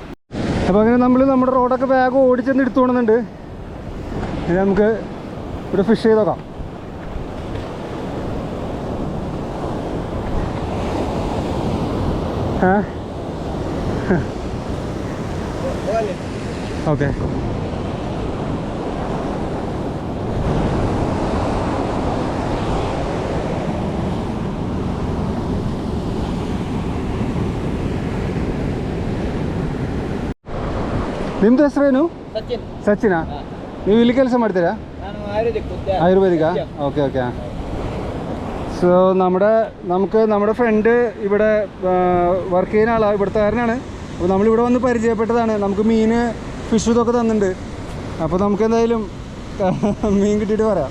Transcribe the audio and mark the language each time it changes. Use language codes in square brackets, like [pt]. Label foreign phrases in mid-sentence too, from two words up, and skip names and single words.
[ml] അപ്പോൾ അങ്ങനെ നമ്മൾ നമ്മുടെ റോഡൊക്കെ ബാഗ് ഓടിച്ചെന്ന് എടുത്തു കൊണ്ടുവന്നുണ്ട്. ഇനി നമുക്ക് ഇവിടെ ഫിഷ് ചെയ്ത് നോക്കാം. ഓക്കെ, [kn] ನಿಮ್ದು ಹೆಸರೇನು? ಸಚಿನಾ? ನೀವು ಇಲ್ಲಿ ಕೆಲಸ ಮಾಡ್ತೀರಾ? [ml] ആയുർവേദിക. ഓക്കെ ഓക്കെ. സോ നമ്മുടെ ഫ്രണ്ട് ഇവിടെ വർക്ക് ചെയ്യുന്ന ആളാണ്, ഇവിടുത്തുകാരനാണ്. അപ്പോൾ നമ്മളിവിടെ വന്ന് പരിചയപ്പെട്ടതാണ്. നമുക്ക് മീൻ ഫിഷ് ഇതൊക്കെ തന്നിട്ടുണ്ട്. അപ്പോൾ നമുക്ക് എന്തായാലും മീൻ കിട്ടിയിട്ട് പറയാം.